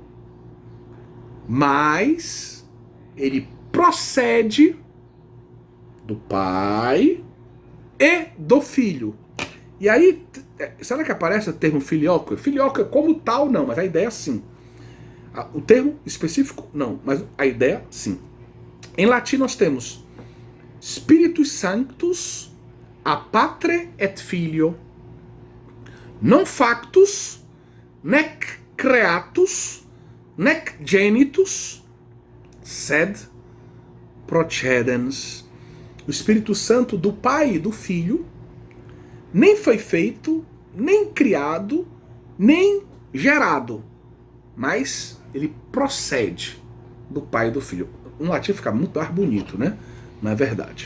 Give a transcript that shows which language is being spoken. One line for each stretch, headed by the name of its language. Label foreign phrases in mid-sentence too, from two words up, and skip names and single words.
Portuguese: Mas ele procede do Pai e do Filho. E aí, será que aparece o termo filioque? Filioque como tal, não, mas a ideia sim. O termo específico, não, mas a ideia sim. Em latim nós temos
Latin: Spiritus Sanctus a Patre et Filio, non factus, nec creatus, nec genitus, sed procedens.
Portuguese: O Espírito Santo do Pai e do Filho nem foi feito, nem criado, nem gerado, mas ele procede do Pai e do Filho. No latim fica muito mais bonito, né? Não é verdade.